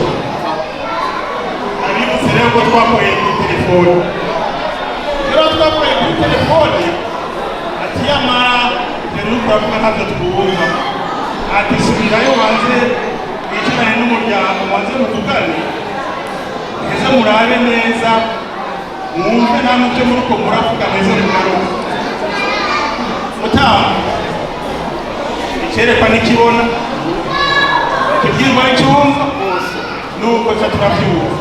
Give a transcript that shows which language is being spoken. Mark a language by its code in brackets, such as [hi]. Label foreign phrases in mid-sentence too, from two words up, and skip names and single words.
[rn] Abibutse rero ko twakoreye kuri telefone, kuri telefone. Ati yamara rero turavuga ntabyo twumva, ati subirayo wanze wicarane n'umuryango wanze mutugane, ese murabe neza mwumve namwe ibyo muriko muravuga meze mugaruka. Mutama icyerekwa nikibona, ikibwirwa n'icyumva, nuko ca turavyumva.